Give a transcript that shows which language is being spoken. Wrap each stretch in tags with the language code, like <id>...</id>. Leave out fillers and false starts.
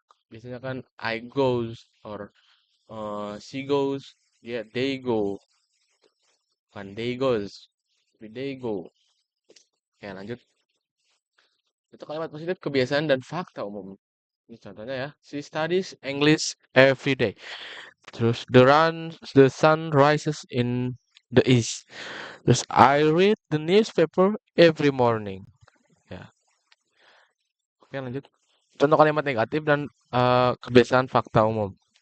<id>Biasanya kan</id> <en>I goes or she goes, dia they go, kan they goes, tapi they go.</en> <id>Oke, lanjut. Itu kalimat positif kebiasaan dan fakta umum. Ini contohnya ya.</id> <en>She studies English every day.</en> <id>Terus</id> <en>the sun rises in the east.</en> <id>Terus</id> <en>I read the newspaper every morning.</en> <id>Ya, oke lanjut. Contoh kalimat negatif dan kebiasaan fakta umum.</id>